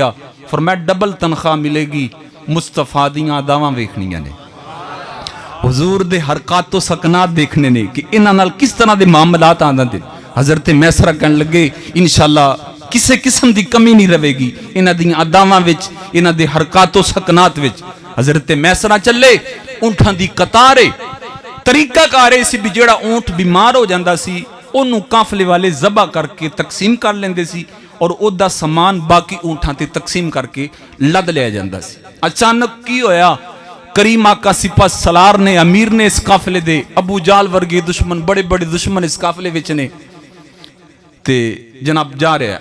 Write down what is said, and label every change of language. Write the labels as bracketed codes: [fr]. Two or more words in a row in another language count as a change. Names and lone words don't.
[pa] ਫਰਮਾਇਆ ਡਬਲ ਤਨਖਾਹ ਮਿਲੇਗੀ, ਮੁਸਤਫਾ ਦੀਆਂ ਅਦਾਵਾਂ ਵੇਖਣੀਆਂ ਨੇ, ਹਜ਼ੂਰ ਦੇ ਹਰਕਤ ਤੋ ਸਕਨਾਤ ਦੇਖਣੇ ਨੇ ਕਿ ਇਨ੍ਹਾਂ ਨਾਲ ਕਿਸ ਤਰ੍ਹਾਂ ਦੇ ਮਾਮਲਾਤ ਆਂਦੇ ਨੇ। ਹਜ਼ਰਤ ਮੈਸਰਾ ਕਹਿਣ ਲੱਗੇ ਇੰਸ਼ਾਅੱਲਾਹ [hi] किसी किस्म की कमी नहीं रहेगी [pa] ਇਨ੍ਹਾਂ ਦੀ ਅਦਾਵਾਂ ਵਿੱਚ, ਇਨ੍ਹਾਂ ਦੇ ਹਰਕਤ ਤੋ ਸਕਨਾਤ ਵਿੱਚ। ਹਜ਼ਰਤ ਮੈਸਰਾ ਚੱਲੇ, ਊਂਠਾਂ ਦੀ ਕਤਾਰ ਹੈ, ਤਰੀਕਾ ਕਾਰ ਸੀ ਭੀ ਜਿਹੜਾ ਊਂਠ ਬੀਮਾਰ ਹੋ ਜਾਤਾ ਸੀ ਉਹਨੂੰ ਕਾਫਲੇ ਵਾਲੇ ਜ਼ਬਾ ਕਰਕੇ ਤਕਸੀਮ ਕਰ ਲੈਂਦੇ ਸੀ ਔਰ ਉਹਦਾ ਸਮਾਨ ਬਾਕੀ ਊਂਠਾਂ ਤੇ ਤਕਸੀਮ ਕਰਕੇ ਲੱਦ ਲਿਆ ਜਾਂਦਾ ਸੀ। ਅਚਾਨਕ ਕੀ ਹੋਇਆ, ਕਰੀਮ ਆਕਾ ਸਿਪਾ ਸਲਾਰ ਨੇ, ਅਮੀਰ ਨੇ ਇਸ ਕਾਫਲੇ ਦੇ, ਅਬੂ ਜਾਲ ਵਰਗੇ ਦੁਸ਼ਮਨ, ਬੜੇ ਬੜੇ ਦੁਸ਼ਮਨ ਇਸ ਕਾਫਲੇ ਵਿੱਚ ਨੇ ਤੇ ਜਨਾਬ ਜਾ ਰਿਹਾ।